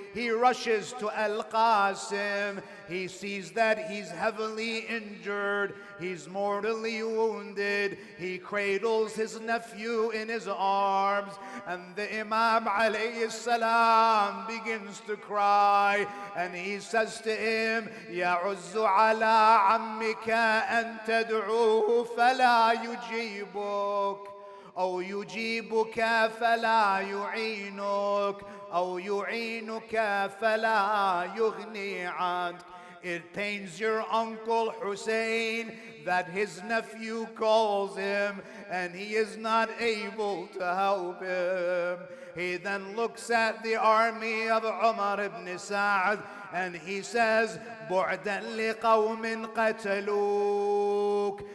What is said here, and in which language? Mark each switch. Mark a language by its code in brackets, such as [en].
[en] He rushes to Al-Qasim. He sees that he's heavily injured. He's mortally wounded. He cradles his nephew in his arms. And the Imam alayhi salam begins to cry. And he says to him, [ar] يَعُزُّ عَلَىٰ عَمِّكَ أَن تَدْعُوهُ فَلَا يُجِيبُكَ. أو يجيبك فلا يعينك أو يعينك فلا يغني عنك. [en] It pains your uncle Husayn that his nephew calls him and he is not able to help him. He then looks at the army of Umar ibn Sa'd and he says, [ar] بُعْدًا لِقَوْمٍ قَتَلُوكَ.